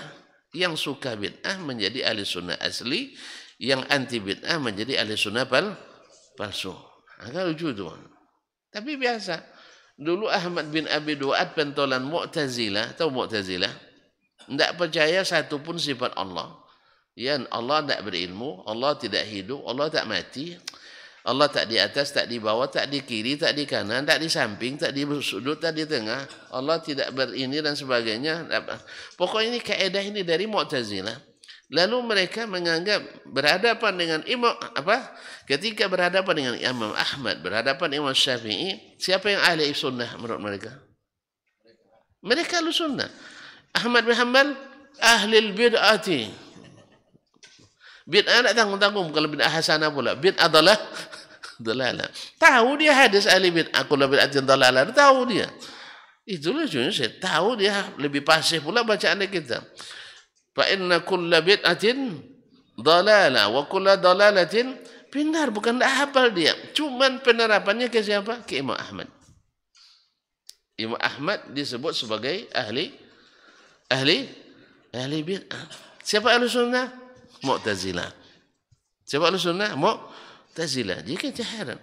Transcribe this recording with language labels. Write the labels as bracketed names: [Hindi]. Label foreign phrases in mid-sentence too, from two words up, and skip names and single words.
[Indonesian] Yang suka bid'ah menjadi ahli sunnah asli, yang anti bid'ah menjadi ahli sunnah palsu. Agak lucu itu. Tapi biasa. Dulu Ahmad bin Abi Du'ad pentolan Mu'tazilah, tahu Mu'tazilah? Tidak percaya satu pun sifat Allah. Ya, Allah tidak berilmu, Allah tidak hidup, Allah tak mati, Allah tak di atas, tak di bawah, tak di kiri, tak di kanan, tak di samping, tak di sudut, tak di tengah. Allah tidak berini dan sebagainya. Pokoknya ini kaedah ini dari Mu'tazilah. Lalu mereka menganggap berhadapan dengan ketika berhadapan dengan Imam Ahmad, berhadapan dengan Imam Syafi'i, siapa yang ahli sunnah menurut mereka? Mereka ahli sunnah. Ahmad bin Hanbal ahli bid'ati. Bid'ah tak tanggung-tanggung, kalau bid'ah hasanah pula. Bid'ah dalalah. Tahu dia hadis ahli bid'ah, [Arabic] كل بدعة ضلالة. [Indonesian] Tahu dia. Itu lucunya, saya tahu dia lebih pasif pula bacaan kita. [Arabic] فإن كل بدعة ضلالة وكل ضلالة في النار. [Indonesian] Bukan tak hafal dia. Cuman penerapannya ke siapa? Ke Imam Ahmad. Imam Ahmad disebut sebagai ahli bid'ah. Siapa ahli sunnah? Mu'tazilah. Siapa ahli sunnah? Mu'tazilah. Jadi kita heran.